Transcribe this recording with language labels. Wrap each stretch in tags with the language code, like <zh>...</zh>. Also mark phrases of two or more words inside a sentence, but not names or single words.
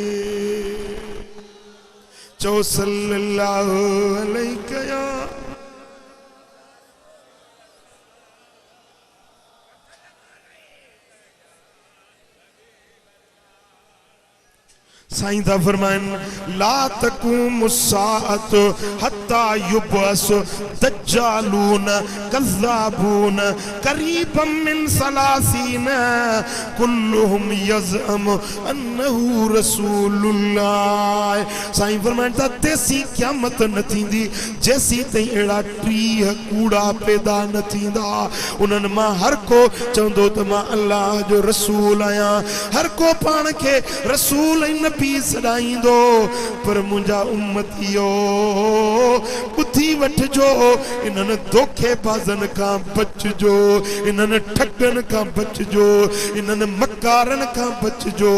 <sd>चओ</sd> <ar>صلى الله عليه.</ar> <sd>साईं था फरमाइनि</sd> <ar>لا تقوم الساعة حتى يبعث دجالون كذابون قريب من ثلاثين كلهم يزعم أنه رسول الله.</ar> <sd>साईं फरमाइनि था तेसी क़यामत न थींदी जेसी ताईं अहिड़ा 30 कूड़ा पैदा न थींदा। उन्हनि मां हर को चवंदो त मां अल्लाह जो रसूल आहियां, हर को पाण खे रसूल ऐं नबी सॾाईंदो, पर मुंहिंजा उम्मतियो ॿुधी वठिजो, इन्हनि धोखेबाज़नि खां बचिजो, इन्हनि ठगनि खां बचिजो, इन्हनि मकारनि खां बचिजो।</sd>